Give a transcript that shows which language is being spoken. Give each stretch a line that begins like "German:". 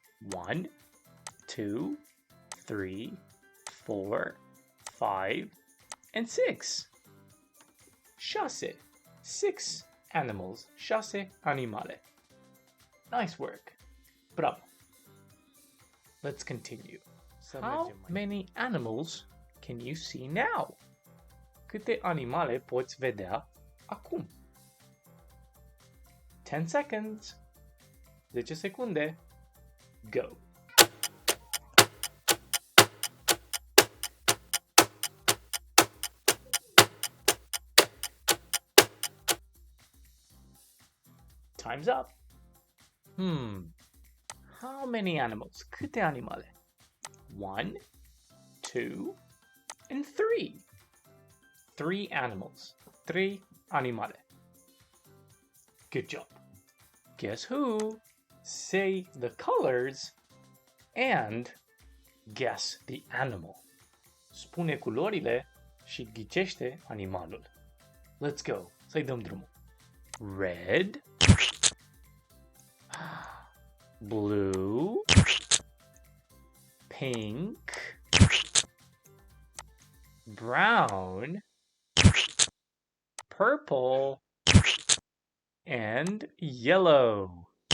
English: 1, 2, 3, 4, 5, and 6. 6. 6 animals.
Romanian: 6 animale.
English: Nice work. Bravo. Let's continue. How many animals can you see now?
Romanian: Câte animale poți vedea acum?
English: 10 seconds.
Romanian: 10 secunde.
English: Go. Time's up. How many animals?
Romanian: Câte animale?
English: 1, 2, and 3. 3 animals.
Romanian: 3 animale.
English: Good job. Guess who? Say the colors and guess the animal.
Romanian: Spune culorile și ghicește animalul.
English: Let's go.
Romanian: Să-i dăm drumul.
English: Red, blue, pink, brown, purple, and yellow.